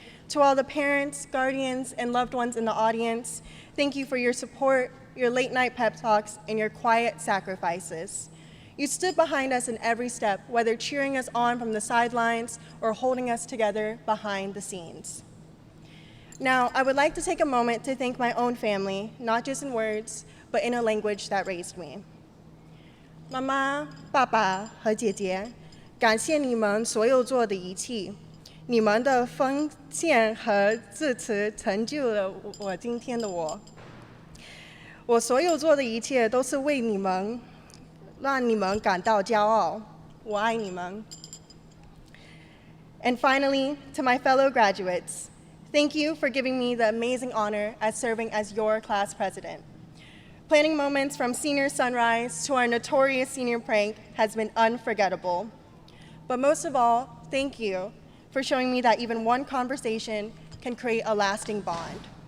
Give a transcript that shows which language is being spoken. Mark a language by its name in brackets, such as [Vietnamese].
[English] To all the parents, guardians, and loved ones in the audience, thank you for your support, your late-night pep talks, and your quiet sacrifices. You stood behind us in every step, whether cheering us on from the sidelines or holding us together behind the scenes. Now, I would like to take a moment to thank my own family, not just in words, but in a language that raised me. [Chinese] 妈妈、爸爸和姐姐，感谢你们所有做的一切，你们的奉献和支持成就了我今天的我。我所有做的一切都是为你们，让你们感到骄傲。我爱你们。 [English] And finally, to my fellow graduates, thank you for giving me the amazing honor as serving as your class president. Planning moments from senior sunrise to our notorious senior prank has been unforgettable. But most of all, thank you for showing me that even one conversation can create a lasting bond.